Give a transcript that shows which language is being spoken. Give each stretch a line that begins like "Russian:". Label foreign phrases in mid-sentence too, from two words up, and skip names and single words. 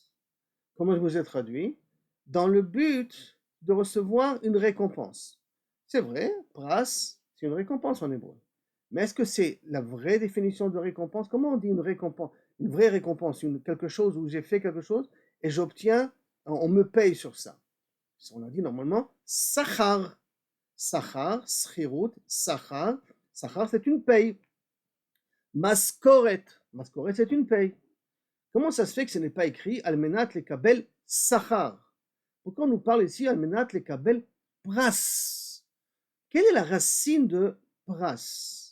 French: Comment je vous ai traduit? Dans le but de recevoir une récompense. C'est vrai, pras, c'est une récompense en hébreu. Mais est-ce que c'est la vraie définition de récompense? Comment on dit une récompense? Une vraie récompense, quelque chose où j'ai fait quelque chose et j'obtiens, on me paye sur ça. On a dit normalement sachar.
Hebrew: שכר, שכירות, שכר. שכר,
French: c'est une paye. Maskoret. Maskoret, c'est une paye. Comment ça se fait que ce n'est pas écrit
Hebrew: על מנת לקבל שכר?
French: Pourquoi on nous parle ici
Hebrew: על מנת לקבל פרס?
French: Quelle est la racine de pras?